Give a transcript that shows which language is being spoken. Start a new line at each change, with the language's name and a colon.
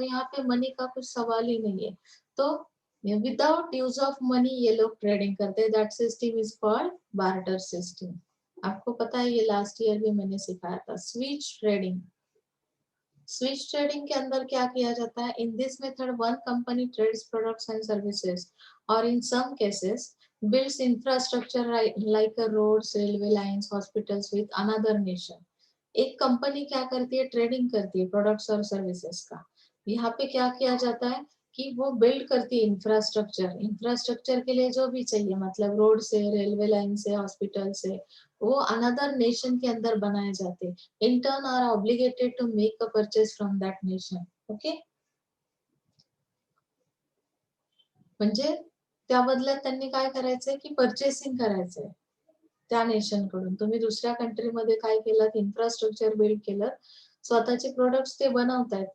Hindi: तो यहाँ पे मनी का कुछ सवाल ही नहीं है. तो विदाउट यूज ऑफ मनी ये लोग ट्रेडिंग करते हैं.
English: That system is called barter system.
Hindi: आपको पता है, ये लास्ट ईयर भी मैंने सिखाया था. स्विच ट्रेडिंग, स्विच ट्रेडिंग के अंदर क्या किया जाता है?
English: In this method one company trades products and services और in some cases builds infrastructure like a roads, railway lines, hospitals with another nation.
Hindi: एक कंपनी क्या करती है? ट्रेडिंग करती है प्रोडक्ट्स और सर्विसेज का. यहाँ पे क्या किया जाता है कि वो बिल्ड करती है इंफ्रास्ट्रक्चर. इंफ्रास्ट्रक्चर के लिए जो भी चाहिए, मतलब रोड से, रेलवे लाइन से, हॉस्पिटल से, वो अनदर नेशन के अंदर बनाए जाते हैं.
English: In turn are obligated to make a purchase from that nation.
Marathi: Okay, म्हणजे त्या बदल्यात त्यांनी काय करायचंय की परचेसिंग करायचंय त्या नेशन कडून. तुम्ही दुसऱ्या कंट्रीमध्ये काय केलं? इन्फ्रास्ट्रक्चर बिल्ड केलं, स्वतःचे प्रोडक्ट्स ते बनवतायत.